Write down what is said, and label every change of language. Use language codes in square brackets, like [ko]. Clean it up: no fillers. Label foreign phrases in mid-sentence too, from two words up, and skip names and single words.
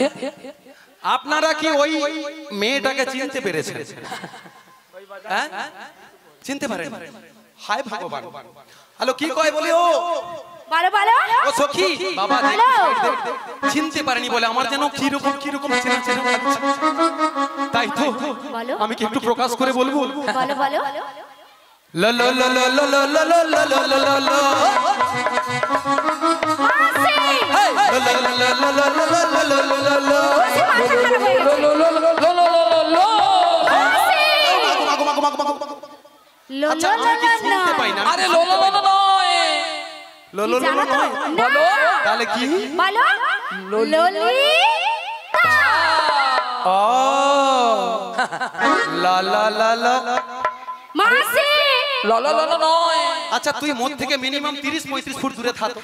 [bn] আপনারা কি ওই মেয়েটাকে চিনতে পেরেছেন হ্যাঁ চিনতে পারেন হায় ভগবান হ্যালো কি কয় বলি ও ভালো ভালো ও সখী বাবা হ্যালো। চিনতে পারেনি বলে আমার যেন কিরকম কিরকম চেনা চেনা লাগছে তাই তো বলো। আমি কি একটু প্রকাশ করে বলবো ভালো ভালো ল ল ল ল ল ল ল ল ল ল ল ল ল মাসি হেই ল ল ল ল ল ল ল ল ল ল ল ল মাসি মাথা খারাপ হয়ে গেছে লো লো লো লো লো লো লো মাসি মাগো মাগো মাগো মাগো মাগো লো আচ্ছা লো আমি কি লো শুনতে পাই না আরে লো লো লো লো নয় ল ল ল জানো তো নয় বলো তাহলে কি ভালো লোলি ও লা লা লা লা মাসি লো লো লো লো নয় আচ্ছা তুই মোট থেকে মিনিমাম 30-35 ফুট দূরে থাক